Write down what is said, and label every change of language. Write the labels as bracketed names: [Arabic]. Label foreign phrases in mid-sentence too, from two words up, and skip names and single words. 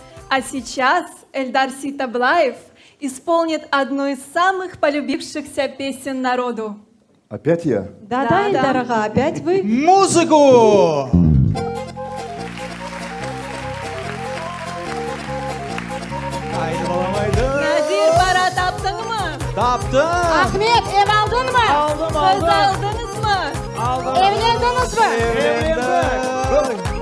[Russian] А сейчас Эльдар Ситаблаев исполнит одну из самых полюбившихся песен народу. Опять я? Да, Эльдар ага, опять вы. Музыку! [Crimean Tatar] Haydi balam haydi. Nadir, para taptın mı? Taptım. Ahmet, ev aldın mı? Aldım Kız aldım. aldınız mı? Aldım. Evlendiniz mi? Evlendik.